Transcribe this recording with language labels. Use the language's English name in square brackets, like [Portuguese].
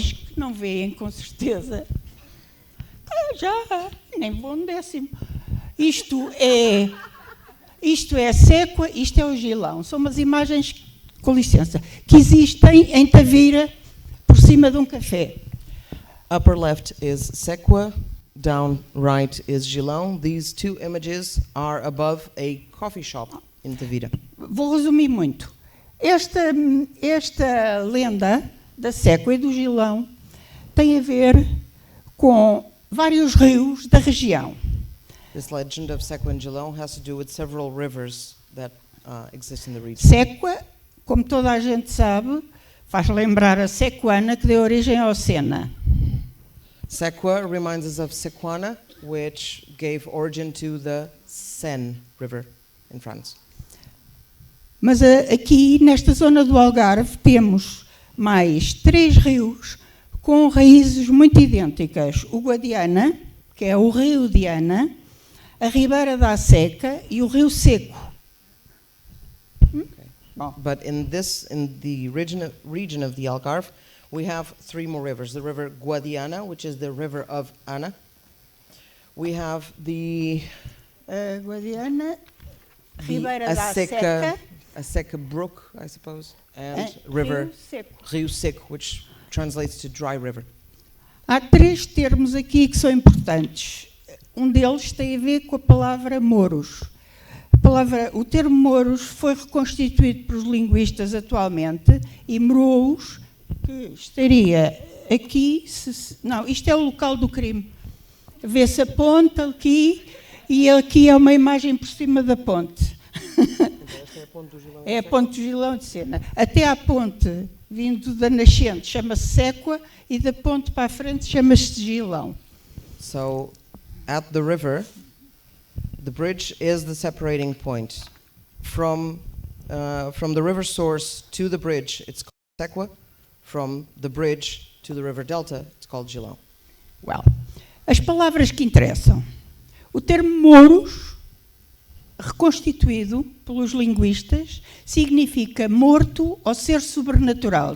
[Portuguese] imagens que não veem com certeza. Já, nem vou no décimo. Isto é a Séqua, isto é o Gilão. São umas imagens, com licença, que existem em Tavira, por cima de um café. [English] Upper left is Séqua, down right is Gilão. These two images are above a coffee shop in Tavira. [Portuguese] Vou resumir muito. Esta lenda da Séqua e do Gilão tem a ver com vários rios da região. [English] This legend of Séqua and Gilão has to do with several rivers that exist in the region. [Portuguese] Séqua, como toda a gente sabe, faz lembrar a Sequana, que deu origem ao Sena. [English] Séqua reminds us of Sequana, which gave origin to the Seine River in France. [Portuguese] Mas aqui, nesta zona do Algarve, temos mais 3 rios com raízes muito idênticas. O Guadiana, que é o rio Diana, a Ribeira da Seca e o rio Seco. [English] But in the region of the Algarve, we have 3 more rivers. The river Guadiana, which is the river of Ana. We have the Guadiana, Ribeira da Seca, a Seca brook, I suppose, and river Rio Seco, which translates to dry river. [Portuguese] Há 3 termos aqui que são importantes. Um deles tem a ver com a palavra moros. O termo moros foi reconstituído pelos linguistas atualmente e morous, que estaria aqui, não, isto é o local do crime. Vê-se a ponte aqui e aqui é uma imagem por cima da ponte. É a ponte do Gilão de Sena. Até à ponte, vindo da nascente, chama-se Séqua e da ponte para a frente chama-se Gilão. [English] So, at the river, the bridge is the separating point. From the river source to the bridge, it's called Séqua. From the bridge to the river delta, it's called Gilão. [Portuguese] Well, as palavras que interessam. O termo moros, reconstituído pelos linguistas, significa morto ou ser sobrenatural.